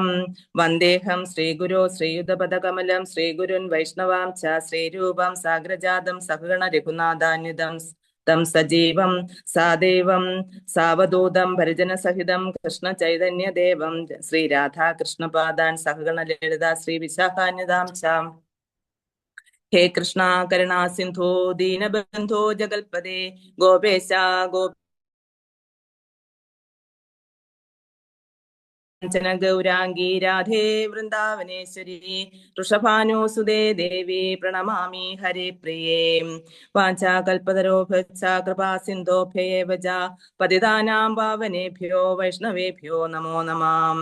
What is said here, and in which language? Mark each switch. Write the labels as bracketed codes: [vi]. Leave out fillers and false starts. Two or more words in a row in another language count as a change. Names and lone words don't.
[sa] വന്ദേഹം ശ്രീഗുരോ ശ്രീയുതപദകമലം ശ്രീഗുരുൻ വൈഷ്ണവാം ച ശ്രീരൂപം സാഗ്രജാതം സഹഗണ രഘുനാഥാന്വിതം തം സജീവം സാദേവം സാവധൂതം പരിജനസഹിതം കൃഷ്ണ ചൈതന്യദേവം ശ്രീരാധാകൃഷ്ണപാദാൻ സഹഗണ ലളിത ശ്രീ വിശാഖാന്യതാം ച. हे कृष्णा करुणा सिंधु दीनबंधो जगल्पदे गोपेश कांचन गौरांगी राधे वृंदावनेश्वरी वृषभानुसुदे देवी प्रणमामि हरे प्रिये. वाञ्छाकल्पतरोभ्यश्च कृपा सिन्धुभ्यैव च पतितानां पावनेभ्यो वैष्णवेभ्यो नमो नमः.